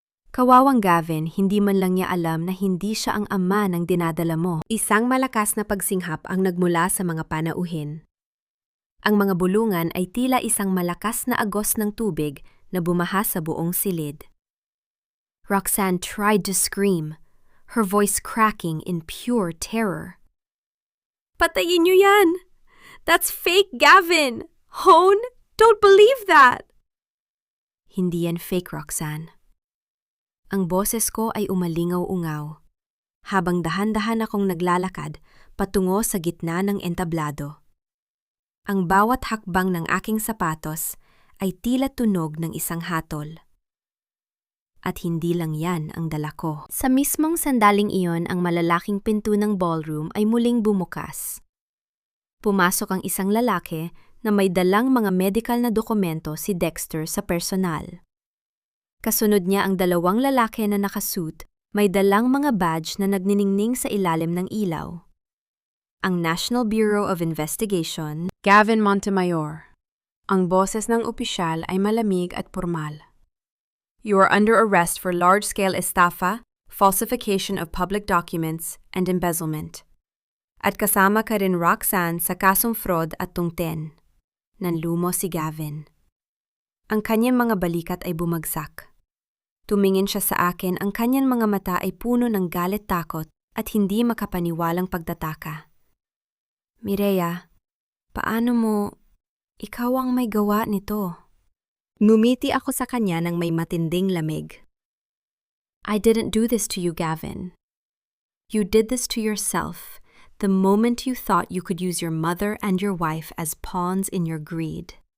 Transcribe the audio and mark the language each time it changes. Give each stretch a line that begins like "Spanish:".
Filipino: Kawawang Gavin, hindi man lang niya alam na hindi siya ang ama ng dinadala mo. Isang malakas na pagsinghap ang nagmula sa mga panauhin. Ang mga bulungan ay tila isang malakas na agos ng tubig na bumaha sa buong silid.
English: Roxanne tried to scream, her voice cracking in pure terror.
Filipino: Patayin niyo yan!
English: That's fake
Filipino: Gavin!
English: Hone, don't believe that!
Filipino: Hindi yan fake,
English: Roxanne.
Filipino: Ang boses ko ay umalingaw-ungaw, habang dahan-dahan akong naglalakad patungo sa gitna ng entablado. Ang bawat hakbang ng aking sapatos ay tila tunog ng isang hatol. At hindi lang yan ang dala ko. Sa mismong sandaling iyon, ang malalaking pinto ng ballroom ay muling bumukas. Pumasok ang isang lalaki na may dalang mga medical na dokumento si Dexter sa personal. Kasunod niya ang dalawang lalaki na nakasuit, may dalang mga badge na nagniningning sa ilalim ng ilaw. Ang National Bureau of Investigation, Gavin Montemayor. Ang boses ng opisyal ay malamig at pormal.
English: You are under arrest for large-scale estafa, falsification of public documents, and embezzlement.
Filipino: At kasama ka rin Roxanne sa kasong fraud at tungten. Nanlumo si Gavin. Ang kanyang mga balikat ay bumagsak. Tumingin siya sa akin, ang kanyang mga mata ay puno ng galit-takot at hindi makapaniwalang pagtataka. Mireya, paano mo? Ikaw ang may gawa nito. Ngumiti ako sa kanya ng may matinding lamig.
English: I didn't do this to you, Gavin. You did this to yourself the moment you thought you could use your mother and your wife as pawns in your greed.